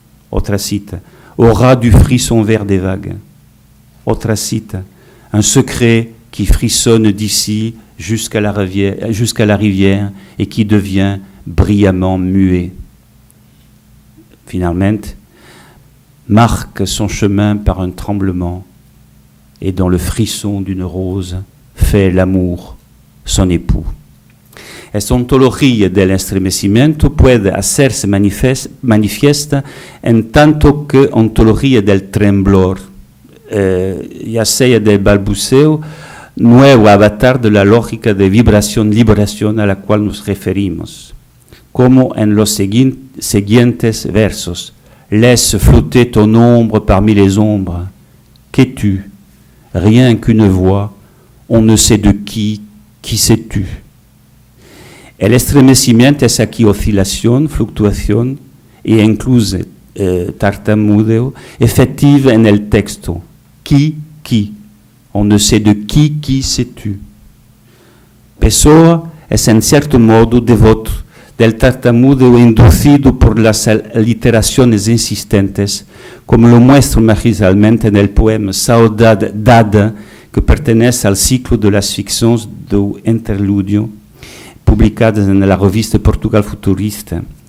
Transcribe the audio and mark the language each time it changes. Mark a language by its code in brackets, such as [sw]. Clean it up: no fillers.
[es] Otra cita, [fr] au ras du frisson vert des vagues. Otra cita, un secret qui frissonne d'ici jusqu'à la rivière et qui devient brillamment muet. Finalement, marque son chemin par un tremblement et dans le frisson d'une rose fait l'amour son époux. [es] Esta ontología del estremecimiento puede hacerse manifiesta en tanto que ontología del temblor, ya sea del balbuceo, nuevo avatar de la lógica de vibración-liberación a la cual nos referimos, como en los siguientes versos. [fr] Laisse flotter ton ombre parmi les ombres. Qu'es-tu? Rien qu'une voix, on ne sait de qui sais-tu? [es] El estremecimiento es aquí oscilación, fluctuación e incluso tartamudeo efectiva en el texto. [fr] Qui? On ne sait de qui sais-tu? [es] Pessoa es en cierto modo devoto del tartamudeo inducido por las aliteraciones insistentes, como lo muestra magistralmente en el poema Saudade Dada, que pertenece al ciclo de las ficciones do interludio, publicadas en la revista Portugal Futurista.